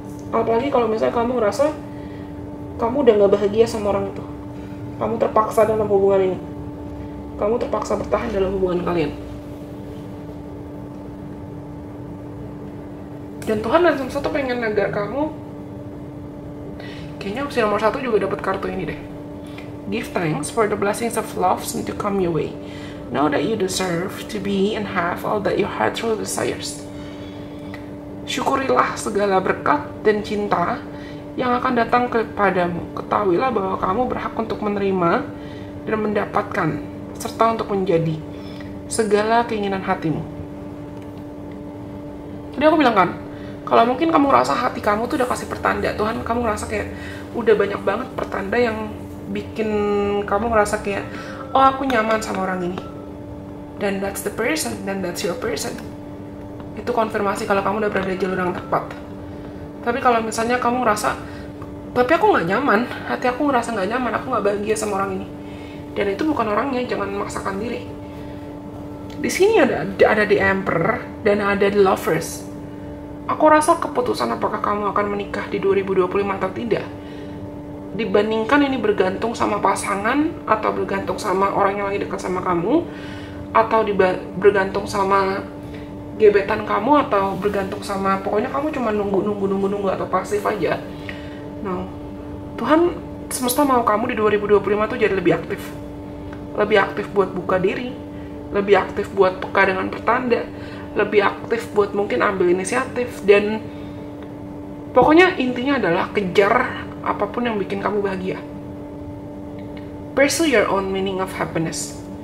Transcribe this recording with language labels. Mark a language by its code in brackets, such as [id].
[id] Apalagi kalau misalnya kamu ngerasa kamu udah gak bahagia sama orang itu, kamu terpaksa dalam hubungan ini, kamu terpaksa bertahan dalam hubungan kalian. Dan Tuhan dan Semesta tuh pengen agar kamu, kayaknya opsi nomor 1 juga dapat kartu ini deh. [en] Give thanks for the blessings of love soon to come your way. Know that you deserve to be and have all that your heart truly desires. [id] Syukurilah segala berkat dan cinta yang akan datang kepadamu. Ketahuilah bahwa kamu berhak untuk menerima dan mendapatkan, serta untuk menjadi segala keinginan hatimu. Tadi aku bilang kan, kalau mungkin kamu ngerasa hati kamu tuh udah kasih pertanda, Tuhan, kamu ngerasa kayak udah banyak banget pertanda yang bikin kamu ngerasa kayak, oh aku nyaman sama orang ini. [en] Dan that's the person, dan that's your person. [id] Itu konfirmasi kalau kamu udah berada di jalur yang tepat. Tapi kalau misalnya kamu ngerasa, tapi aku nggak nyaman, hati aku ngerasa nggak nyaman, aku nggak bahagia sama orang ini. Dan itu bukan orangnya, jangan memaksakan diri. Di sini ada the Emperor dan ada the Lovers. Aku rasa keputusan apakah kamu akan menikah di 2025 atau tidak, dibandingkan ini bergantung sama pasangan, atau bergantung sama orang yang lagi dekat sama kamu, atau bergantung sama gebetan kamu, atau bergantung sama pokoknya kamu cuma nunggu atau pasif aja. No, Tuhan semesta mau kamu di 2025 tuh jadi lebih aktif buat buka diri, lebih aktif buat peka dengan pertanda, lebih aktif buat mungkin ambil inisiatif, dan pokoknya intinya adalah kejar apapun yang bikin kamu bahagia. [en] Pursue your own meaning of happiness.